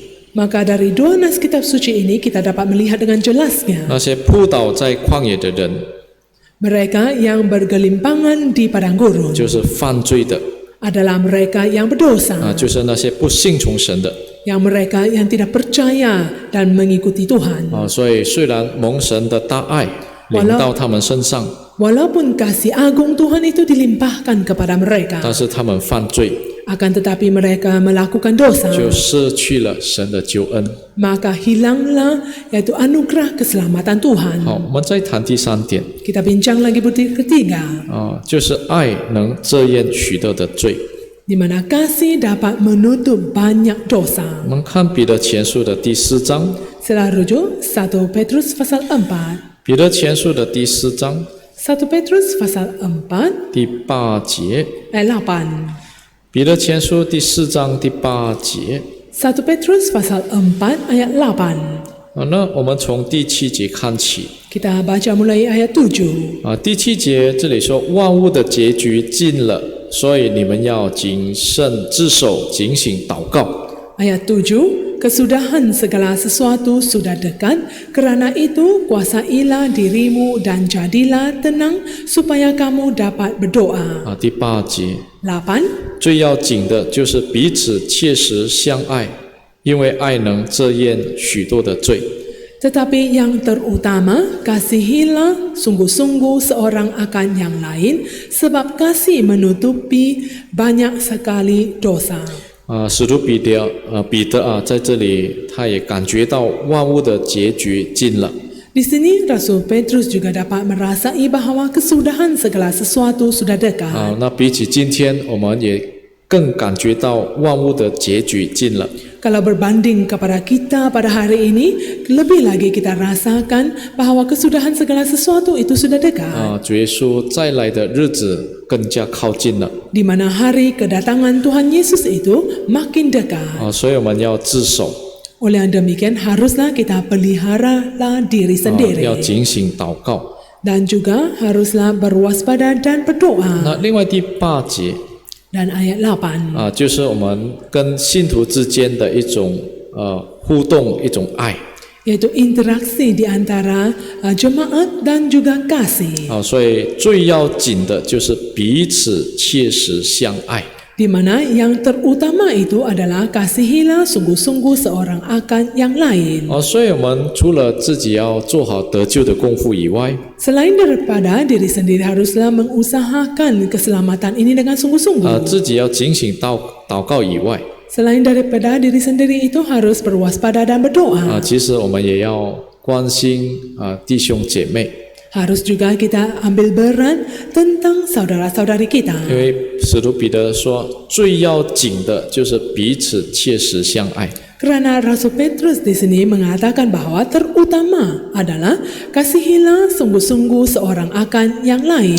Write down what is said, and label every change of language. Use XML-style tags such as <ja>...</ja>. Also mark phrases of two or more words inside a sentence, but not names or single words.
<ms>Maka dari 2 nas kitab suci ini kita dapat melihat dengan jelasnya</ms> <zh>那些扑倒在旷野的人，</zh> <ms>mereka yang bergelimpangan di padang gurun</ms> <zh>就是犯罪的</zh> <ms>adalah mereka yang berdosa,</ms> <zh>就是那些不信从神的</zh> <ms>yang mereka yang tidak percaya dan mengikuti Tuhan.</ms> <zh>所以虽然蒙神的大爱临到他们身上，</zh> <ms>Walaupun kasih agung Tuhan itu dilimpahkan kepada mereka,</ms> <zh>但是他们犯罪，</zh> <ms>akan tetapi mereka melakukan dosa,</ms> <zh>就失去了神的救恩。</zh> <ms>maka hilanglah yaitu anugerah keselamatan Tuhan.</ms> <zh>好，我们再谈第3点</zh> <ms>Kita bincang lagi butir ketiga,</ms> <zh>就是爱能遮掩许多的罪。</zh> <ms>di mana kasih dapat menutup banyak dosa.</ms> <zh>我们看彼得前书的第4章，</zh> <ms>Sila rujuk 1 Petrus pasal 4.</ms> <zh>彼得前书的第4章</zh> <ms>1 Petrus pasal 4</ms> <zh>第8节，</zh> <ms>ayat 8.</ms> <zh>彼得前书第4章第8节。</zh> <ms>1 Petrus pasal 4 ayat 8.</ms> <zh>那我们从第7节看起</zh> <ms>Kita baca mulai ayat 7.</ms> <zh>第7节这里说万物的结局近了，所以你们要谨慎自守，警醒祷告。</zh> <ms>Ayat 7, kesudahan segala sesuatu sudah dekat, kerana itu kuasailah dirimu dan jadilah tenang supaya kamu dapat berdoa.</ms> <zh>第8节，</zh> <ms>8,</ms> <zh>最要紧的就是彼此切实相爱， 因为爱能遮掩许多的罪。</zh> <ms>Tetapi yang terutama, kasihilah sungguh-sungguh seorang akan yang lain, sebab kasih menutupi banyak sekali dosa.</ms> <zh>使徒彼得啊，在这里他也感觉到万物的结局近了。</zh> <ms>Di sini Rasul Petrus juga dapat merasai bahwa kesudahan segala sesuatu sudah dekat.</ms> <zh>那比起今天，我们也更感觉到万物的结局近了。</zh> <ms>Kalau berbanding kepada kita pada hari ini, lebih lagi kita rasakan bahwa kesudahan segala sesuatu itu sudah dekat.</ms> <zh>主耶稣再来的日子更加靠近了。</zh> <ms>Di mana hari kedatangan Tuhan Yesus itu makin dekat.</ms> <zh>所以我们要自守，</zh> <ms>Oleh yang demikian haruslah kita peliharalah diri sendiri.</ms> <zh>要警醒祷告。</zh> <ms>Dan juga haruslah berwaspada dan berdoa.</ms> <zh>那另外第8节</zh> <ms>Dan ayat 8.</ms> <zh>就是我们跟信徒之间的一种互动，一种爱。</zh> <ms>Yaitu interaksi di antara jemaat dan juga kasih.</ms> <zh>所以最要紧的就是彼此切实相爱。</zh> <ms>Di mana yang terutama itu adalah kasihilah sungguh-sungguh seorang akan yang lain.</ms> <zh>所以我们除了自己要做好得救的功夫以外，</zh> <ms>Selain daripada diri sendiri haruslah mengusahakan keselamatan ini dengan sungguh-sungguh.</ms> <zh>自己要警醒祷告以外，</zh> <ms>Selain daripada diri sendiri itu harus berwaspada dan berdoa.</ms> <zh>其实我们也要关心弟兄姐妹。</zh> <ms>Harus juga kita ambil berat tentang saudara-saudari kita.</ms> <zh>因为使徒彼得说，最要紧的就是彼此切实相爱。</zh> <ms>Kerana Rasul Petrus di sini mengatakan bahwa terutama adalah kasihilah sungguh-sungguh seorang akan yang lain.</ms>